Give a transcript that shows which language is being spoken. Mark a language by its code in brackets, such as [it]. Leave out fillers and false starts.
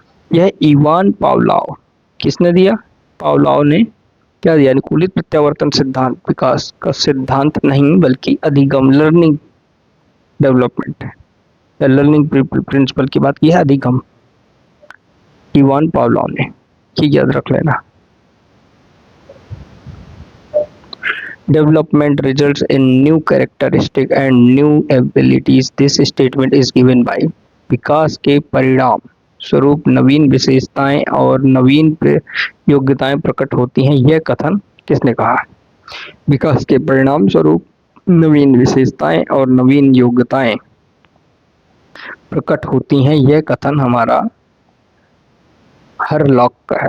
[hi] यह इवान पावलाव, किसने दिया, पावलाव ने क्या दिया, अनुकूलित प्रत्यावर्तन सिद्धांत विकास का सिद्धांत नहीं बल्कि अधिगम, लर्निंग डेवलपमेंट है, या लर्निंग प्रिंसिपल की बात की है, अधिगम, इवान पावलाव ने। ये याद रख लेना। [en] Development results in new characteristic and new abilities. This statement is given by [hi] विकास के परिणाम स्वरूप नवीन विशेषताएं और नवीन योग्यताएं प्रकट होती हैं। यह कथन किसने कहा। विकास के परिणाम स्वरूप नवीन विशेषताएं और नवीन योग्यताएं प्रकट होती हैं, यह कथन हमारा हरलॉक का है।